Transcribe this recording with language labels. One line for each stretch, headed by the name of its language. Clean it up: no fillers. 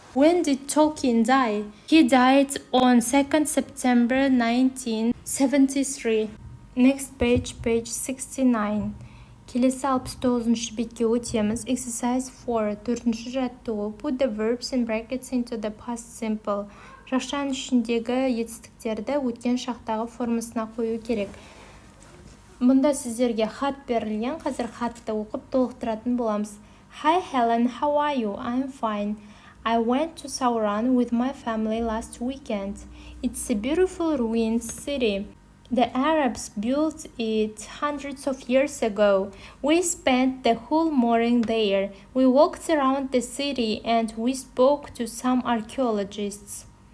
English: When did Tolkien die? He died on 2nd September 1973. Next page, page 69.
Kazakh: Келесі 69-шы бетке өтеміз.
English: Exercise 4.
Kazakh: Төртінші жаттығу.
English: Put the verbs in brackets into the past simple.
Kazakh: Жақшаның ішіндегі етістіктерді өткен шақтағы формасына қою керек. Мұнда сіздерге хат берілген. Қазір хатты оқып толықтыратын боламыз.
English: Hi Helen, how are you? I'm fine. I went to Sauron with my family last weekend. It's a beautiful ruined city. The Arabs built it hundreds of years ago. We spent the whole morning there. We walked around the city and we spoke to some archaeologists.